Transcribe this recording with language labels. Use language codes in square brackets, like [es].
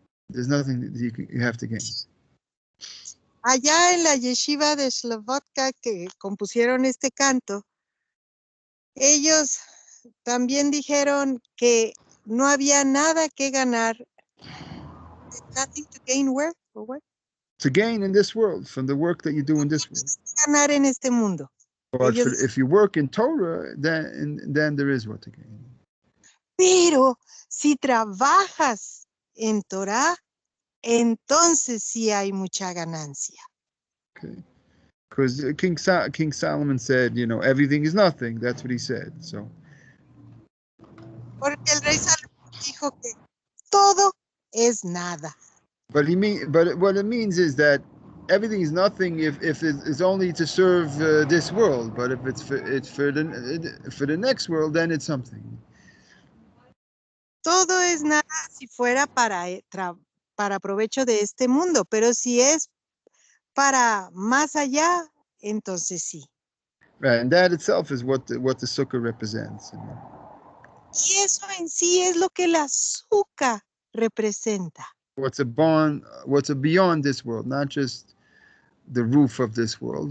[en] There's nothing that you have to gain. [es] Allá en la Yeshiva de Slobodka que compusieron este canto, ellos también dijeron que no había nada que ganar. [en] Nothing to gain where? Or what? To gain in this world from the work that you do in this world. [es] Ganar en este mundo. [en] But if you work in Torah, then there is what to gain. [es] Pero si trabajas en Torah, entonces sí hay mucha ganancia. [en] Okay. Because King Solomon said, everything is nothing. That's what he said. So. [es] Porque el rey Salomón dijo que todo es nada. [en] But what it means is that everything is nothing if it's only to serve this world. But if it's for the next world, then it's something. [es] Todo es nada si fuera para provecho de este mundo, pero si es para más allá, entonces sí. [en] Right, and that itself is what the sukkah represents. [es] Y eso en sí es lo que la azúcar representa. [en] What's beyond this world, not just the roof of this world.